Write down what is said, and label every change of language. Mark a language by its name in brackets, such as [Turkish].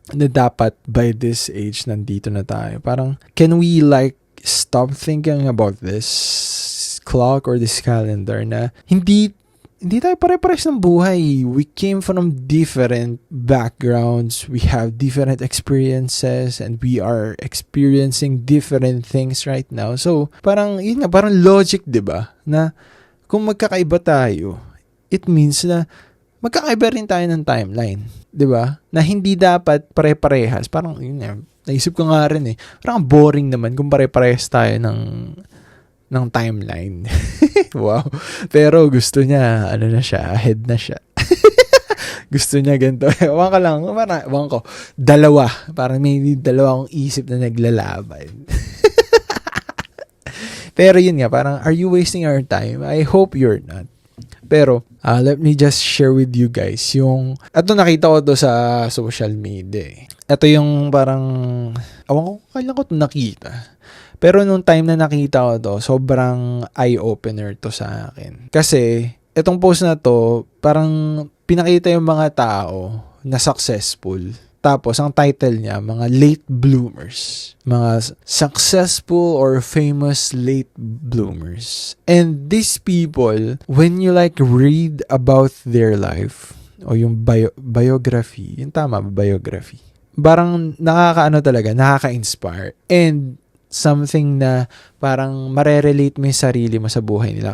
[Filipino] Na dapat [English] by this age [Filipino] nandito na tayo. [English] Parang, can we like stop thinking about this clock or this calendar [Filipino] na hindi tayo pare-pares ng buhay. [English] We came from different backgrounds. We have different experiences and we are experiencing different things right now. [Filipino] So, parang, yun nga, parang logic, diba? Na kung magkakaiba tayo, it means na magkakaiba rin tayo ng timeline. Diba? Na hindi dapat pare-parehas. Parang, yun nga, naisip ko nga rin eh. Parang boring naman kung pare-parehas tayo ng timeline. Wow. Pero gusto niya, ahead na siya. Gusto niya ganito. Ewan ka lang, ewan ko, dalawa. Parang may dalawa akong isip na naglalaban. Pero yun nga, parang, [English] are you wasting our time? I hope you're not. [Filipino] Pero, [English] let me just share with you guys [Filipino] yung, ito nakita ko to sa social media. Ito yung parang, ewan ko, kailan ko ito nakita. Pero nung time na nakita ko to, sobrang eye-opener to sa akin. Kasi, itong post na to, parang pinakita yung mga tao na successful. Tapos, ang title niya, mga late bloomers. Mga successful or famous late bloomers. [English] And these people, when you like read about their life, [Filipino] o yung biography, yung tama, [English] biography. [Filipino] Parang nakaka-inspire. And something na parang marerelate mo yung sarili mo sa buhay nila.